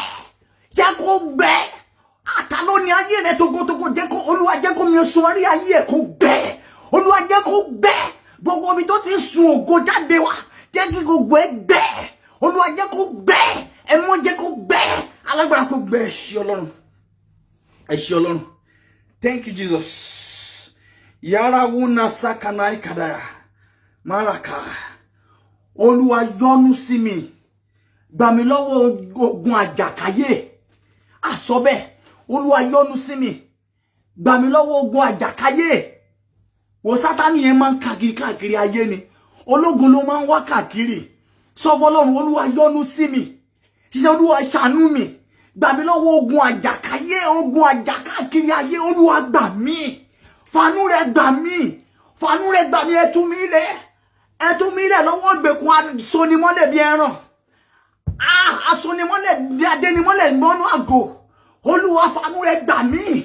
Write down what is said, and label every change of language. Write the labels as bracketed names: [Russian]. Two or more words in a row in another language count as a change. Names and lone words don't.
[Yoruba] Jẹ́ kó gbẹ̀. Ta ló ní ayé rẹ̀ tógótógó? Jẹ́ kó Olúwa jẹ́ kó mi sun orí ayé ẹ̀ kó gbẹ̀. Olúwa jẹ́ kó gbẹ̀. Gbogbo omi tó ti sun ògo jáde wá, jẹ́ kí gbogbo ẹ̀ gbẹ̀. Olúwa jẹ́ kó gbẹ̀. Ẹ̀mọ́ jẹ́ kó gbẹ̀. Alágbára kó gbẹ̀. Ẹ ṣé Ọlọ́run. Ẹ ṣé Ọlọ́run. [English] Thank you, Jesus. Yara wuna sakana ikadaya. Maraka. [Yoruba] Olúwa yọ́nú sí mi. gbà mí lọ́wọ́ ogun àjàkáyé àsọ bẹ́ẹ̀ Olúwa yọ́nú sí mi gbà mí lọ́wọ́ ogun àjàkáyé wo Sátánì yẹn máa ń káàkiri ayé ni ológun ló máa ń wá káàkiri sọ fọ́lọ́run Olúwa yọ́nú sí mi ṣiṣẹ́ Olúwa ṣàánú mi gbà mí lọ́wọ́ ogun àjàkáyé ogun àjàkákiri ayé Olúwa gbà mí fàánú rẹ̀ gbà mí ẹ tú mi lẹ̀ lọ́wọ́ ìgbèkùn asonimọ́lẹ̀ bí ẹran asonimọ́lẹ̀ bí adẹnimọ́lẹ̀ mọ́nú àgò Olúwa fàánú rẹ̀ gbà mí